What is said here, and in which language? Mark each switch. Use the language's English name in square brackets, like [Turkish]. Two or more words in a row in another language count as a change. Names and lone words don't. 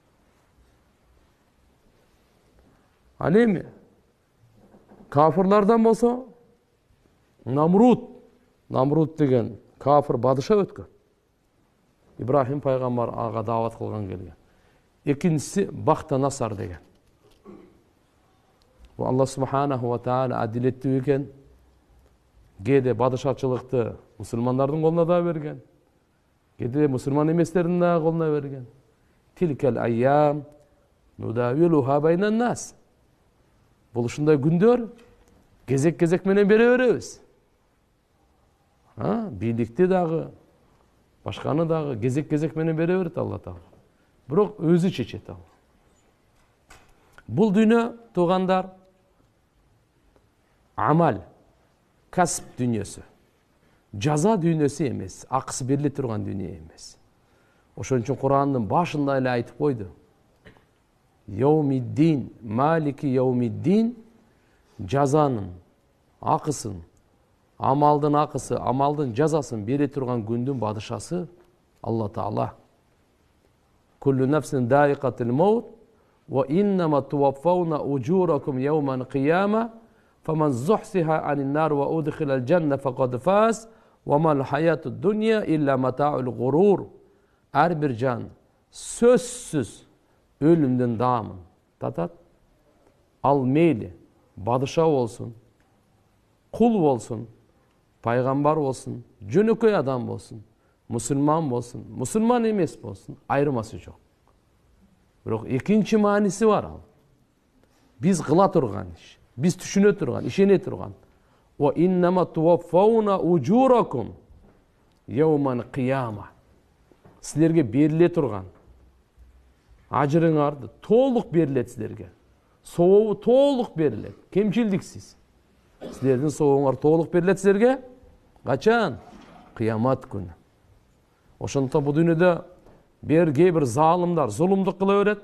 [Kyrgyz] Ал эми кафырлардан болсо Намруд деген кафыр падыша өткөн. Ибрахим пайгамбар ага даават кылган келген. Экинчиси Бахтанасар деген. Бул Аллах [Arabic] سبحانه وتعالى [Kyrgyz] адилеттүү экен. Кээде падышачылыкты мусулмандардын колуна да берген. Кээде мусулман эместердин да колуна берген. [Arabic] تلك الأيام نداولها بين الناس. [Kyrgyz] Бул ушундай күндөр кезек-кезек менен бере беребиз. Бийликти дагы, башканы дагы кезек-кезек менен бере берет Алла Таала. Бирок өзү чечет ал. Бул дүйнө туугандар амал, касып дүйнөсү. Жаза дүйнөсү эмес, акысы бериле турган дүйнө эмес. Ошон үчүн Курандын башында эле айтып койду. [Arabic] يوم الدين، مالك يوم الدين, [Kyrgyz] жазанын акысын, амалдын акысы, амалдын жазасын бере турган күндүн падышасы Алла Таала. [Arabic] كل نفس ذائقة الموت وإنما توفون أجوركم يوم القيامة فمن زحزح عن النار وأدخل الجنة فقد فاز وما الحياة الدنيا إلا متاع الغرور. [Kyrgyz] Ар бир жан сөзсүз өлүмдөн даамын татат. Ал мейли падыша болсун, кул болсун, пайгамбар болсун, жөнөкөй адам болсун, мусулман болсун, мусулман эмес болсун, айырмасы жок. Бирок экинчи мааниси бар ал. Биз кыла турган иш, биз түшүнө турган, ишене турган. [Arabic] وإنما توفون أجوركم يوم القيامة. [Kyrgyz] Силерге бериле турган ажырыңарды толук берилет силерге. Сообу толук берилет, кемчилдиксиз. Силердин сообуңар толук берилет силерге. Качан? Кыямат күнү. Ошондуктан бул дүйнөдө кээ бир залымдар зулумдук кыла берет.